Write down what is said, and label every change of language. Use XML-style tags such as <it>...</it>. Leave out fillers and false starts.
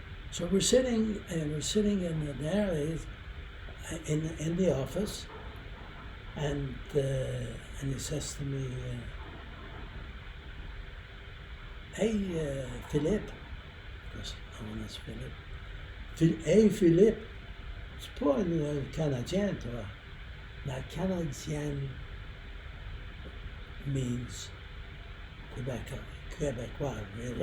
<en>So we're sitting in there, in the office, and he says to me, "Hey, Philippe," because my name is Philippe.</en> <fr>"Hey, Philippe, c'est pas un Canadien, toi."</fr> <en>Now, Canadien means Québécois, really.</en>